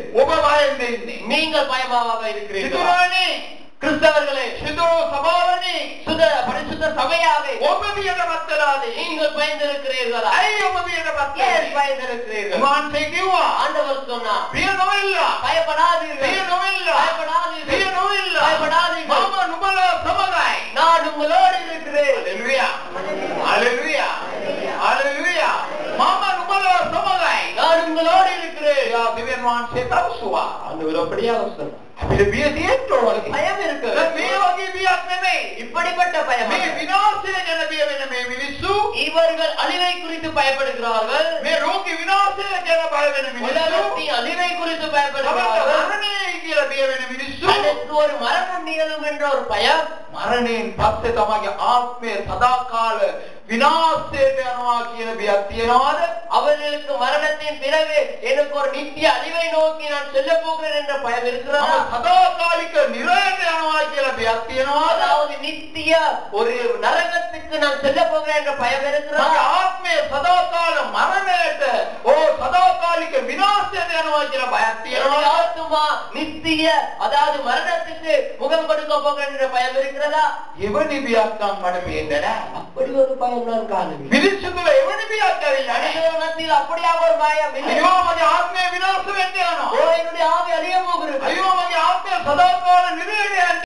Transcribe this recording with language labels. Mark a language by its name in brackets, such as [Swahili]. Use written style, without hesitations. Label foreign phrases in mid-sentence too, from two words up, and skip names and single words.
[Sinhala] ඔබ බයෙන් ඉන්නේ. [Tamil] நீங்கள் பயமாக இருக்கிறீர்கள். [Sinhala] සිතුවනේ [Tamil] கிறிஸ்தவர்களே, [Sinhala] සිතෝ සභාවනේ [Tamil] பரிசுத்த சபையாக [Sinhala] ඔබ බියටපත් වෙලාද? [Tamil] நீங்கள் பயந்திருக்கிறீர்களா? [Sinhala] ඇයි ඔබ බියටපත් [Tamil] ஏன் [Sinhala] වෙන්නේ? [Tamil] பயந்திருக்கிறீர்கள்? [Sinhala] උන්වහන්සේ කිව්වා [Tamil] ஆண்டவர் சொன்னார், [Sinhala] බිය නොවෙල්ලා. [Tamil] பயப்படாதீர்கள், [Sinhala] බිය නොවෙල්ලා. [Tamil] பயப்படாதீர்கள், [Sinhala] බිය නොවෙල්ලා. [Tamil] பயப்படாதீர்கள், [Sinhala] මම නුඹලා සමගයි. [Tamil] நான் உங்களோடு இருக்கிறேன். [Sinhala] හලෙලුයා. හලෙලුයා. හලෙලුයා. මම නුඹලා සමගයි. [Tamil] நான் உங்களோடு இருக்கிறேன். [Sinhala] යා දෙවියන් වහන්සේ පැවසුවා. [Tamil] ஆண்டவர் அப்படியாக சொன்னார். [Sinhala] අපිට බිය තියෙන්න ඕනේ. [Tamil] பயம் இருக்கு. [Sinhala] දැන් මේ වගේ බියක් නෙමෙයි. [Tamil] இப்படிப்பட்ட பயம் [Sinhala] මේ විනාශය ගැන බිය වෙන මේ මිනිස්සු [Tamil] இவர்கள் அழிவை குறித்து பயப்படுகிறார்கள். [Sinhala] මේ රෝගී විනාශය ගැන බය වෙන මිනිස්සු [Tamil] உலகத்தின் அழிவை குறித்து [Sinhala] තමන්ට [Tamil] பயப்படுகிறார்கள். [Sinhala] මරණයයි කියලා බිය වෙන මිනිස්සු [Tamil] அதற்கு ஒரு மரணம் நிகழும் என்ற ஒரு பயம். [Sinhala] මරණයෙන් පස්සේ තමගේ ආත්මය සදාකාල විනාශයට යනවා කියන බියක් තියනවාද? [Tamil] அவர்களுக்கு மரணத்தின் பிறகு எனக்கு ஒரு நித்திய அழிவை நோக்கி நான் செல்ல போகிறேன் என்ற பயம் இருக்கிறதா? [Sinhala] මම සදාකාලික නිරයට යනවා කියලා බියක් තියනවාද? [Tamil] அதாவது நித்திய ஒரு நரகத்துக்கு நான் செல்ல போகிறேன் என்ற பயம் இருக்கிறதா? [Sinhala] මගේ ආත්මය සදාකාල මරණයට සදාකාලික තාවකාලික විනාශයට යනවා කියලා බයක් තියෙනවා. [Tamil] ஆத்துமா நித்திய அதாவது மரணத்துக்கு முகம் கொடுக்க போகின்ற பயம் இருக்கிறதா? [Sinhala] එවැනි බියක් නම් මට පේන්නේ නැහැ. [Tamil] அப்படி ஒரு பயம் நான் காணவில்லை. [Sinhala] මිනිස්සු තුළ එවැනි බියක් ඇවිල්ලා නැහැ. [Tamil] மனிதர்கள் மத்தியில் அப்படியாக ஒரு பயம் இல்லை. [Sinhala] අයියෝ මගේ ආත්මය විනාශ වෙන්න ஓ යනවා. [Tamil] என்னுடைய ஆவி அழிய போகிறது. [Sinhala] අයියෝ මගේ ආත්මය සදාකාල නිරේණය